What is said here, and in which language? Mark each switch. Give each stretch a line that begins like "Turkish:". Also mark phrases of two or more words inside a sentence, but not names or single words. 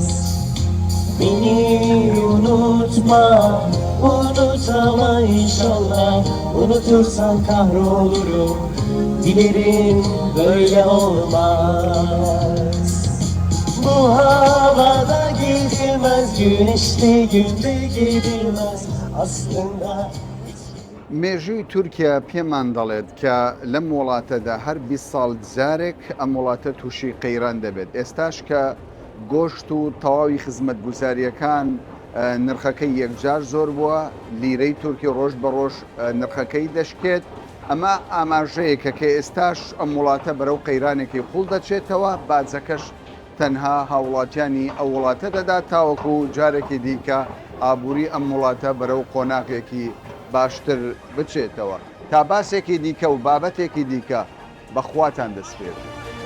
Turkish: Beni unutma, unutama inşallah. Unutursan kahrolurum, bilirim böyle olmaz. Bu havada gidilmez, güneşte günde gidilmez aslında.
Central Kurdish: مێژووی تورکیا پێمان دەڵێت کە لەم وڵاتەدا هەر 20 ساڵ جارێک ئەم وڵاتە تووشی قەیران دەبێت ئێستاش کە گۆشت و تەواوی خزمەت گوزاریەکان نرخەکەی یەکجار زۆر بووە لیرەی تورکی ڕۆژ بە ڕۆژ نرخەکەی دەشکێت ئەمە ئاماژەیەکە کە ئێستاش ئەم وڵاتە بەرەو قەیرانێکی قوڵ دەچێتەوە باجەکەش تەنها هاوڵاتیانی ئەو وڵاتە دەدا تاوەکو جارێکی دیکە ئابووری ئەم وڵاتە بەرەو قۆناغێکی باشتر بچێتەوە تا باسێکی دیکە و بابەتێکی دیکە بەخواتان دەسپێت.